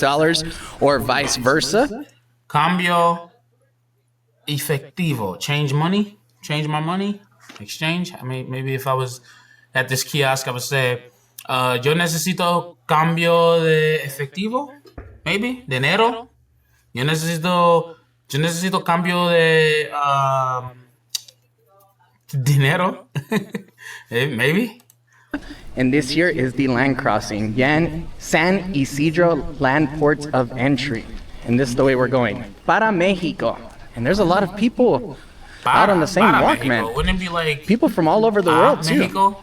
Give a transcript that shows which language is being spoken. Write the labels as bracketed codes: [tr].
[en] dollars or vice versa. [es] Cambio efectivo. [en] Change money. Change my money. Exchange. I mean, maybe if I was at this kiosk, I would say, [es] yo necesito cambio de efectivo. [en] Maybe. Dinero. [es] Yo necesito cambio de dinero. [en] Maybe. And this here is the land crossing. San Ysidro Land Ports of Entry. And this is the way we're going. [es] Para Mexico. [en] And there's a lot of people out on the same walk, Mexico. man. Wouldn't it be like people from all over the world, too. Mexico?